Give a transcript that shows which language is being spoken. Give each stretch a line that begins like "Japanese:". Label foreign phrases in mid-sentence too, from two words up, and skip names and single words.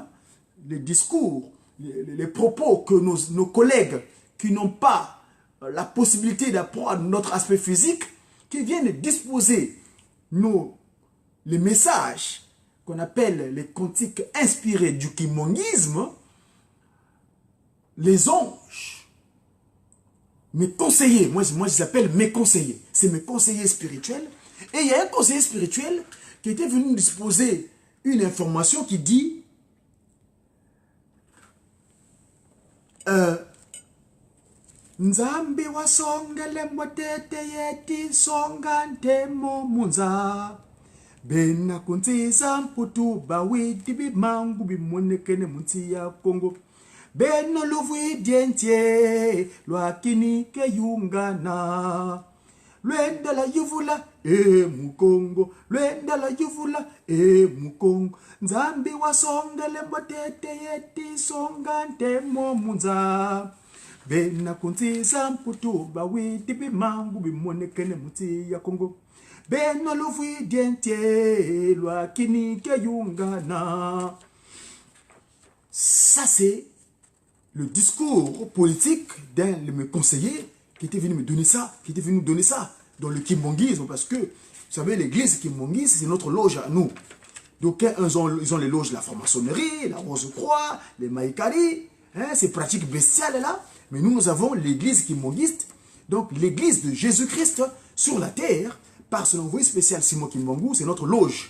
French: Les discours, les propos que nos collègues qui n'ont pas la possibilité d'apprendre notre aspect physique, qui viennent disposer les messages qu'on appelle les cantiques inspirés du kimongisme, les anges, mes conseillers, moi je les appelle mes conseillers, c'est mes conseillers spirituels. Et il y a un conseiller spirituel qui était venu nous disposer une information qui dit Nzambi
Kongo: wa songele mwatete yeti songante momunza Bena kunziza mputu bawidi bimangu bimonekene munsi ya Kongo Beno luvwi dientie lwakini ke yungana Lwenda la yuvula mukongo Lwenda la yuvula mukongo Nzambi wa songele mwatete yeti songante momunza Bena kunziza mputu bawidi bimangu bimonekene munsi ya Kongo Beno luvwi dientie lwakini ke yungana.
French: Ça c'est le discours politique d'un de mes conseillers qui était venu me donner ça, qui était venu nous donner ça dans le kimbongisme, parce que, vous savez, l'église kimbongiste, c'est notre loge à nous. Donc, ils ont les loges de la franc-maçonnerie, la Rose-Croix, les Maïkari, hein, ces pratiques bestiales là, mais nous avons l'église kimbongiste, donc l'église de Jésus-Christ sur la terre, par son envoyé spécial Simon Kimbangu, c'est notre loge.